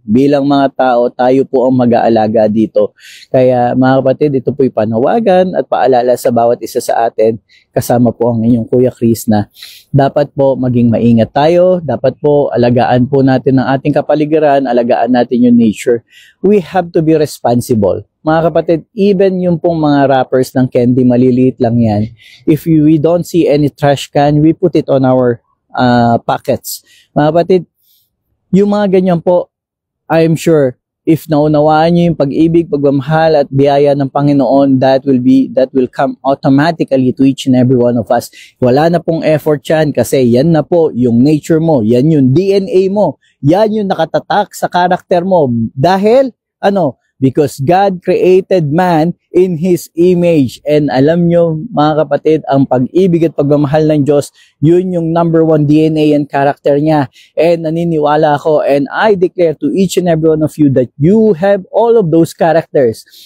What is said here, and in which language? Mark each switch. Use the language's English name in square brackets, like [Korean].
[Filipino] Bilang mga tao, tayo po ang mag-aalaga dito. Kaya mga kapatid, ito po'y panawagan at paalala sa bawat isa sa atin, kasama po ang inyong Kuya Chris, na dapat po maging maingat tayo, dapat po alagaan po natin ang ating kapaligiran, alagaan natin yung nature. [English] We have to be responsible. [Filipino] Mga kapatid, even yung pong mga wrappers ng candy, maliliit lang yan. [English] If we don't see any trash can, we put it on our pockets. Mga kapatid, [Filipino] yung mga ganyan po, [English] I am sure, if [Filipino] naunawaan nyo yung pag-ibig, pagmamahal at biyaya ng Panginoon, [English] that will come automatically to each and every one of us. [Filipino] Wala na pong effort yan, kasi yan na po yung nature mo, yan yung DNA mo, yan yung nakatatak sa karakter mo. [English] Dahil, because God created man in His image. [Filipino] And alam nyo, mga kapatid, ang pag-ibig at pagmamahal ng Diyos, yun yung number 1 DNA and character niya. [English] And [Filipino] naniniwala ako, [English] and I declare to each and every one of you that you have all of those characters.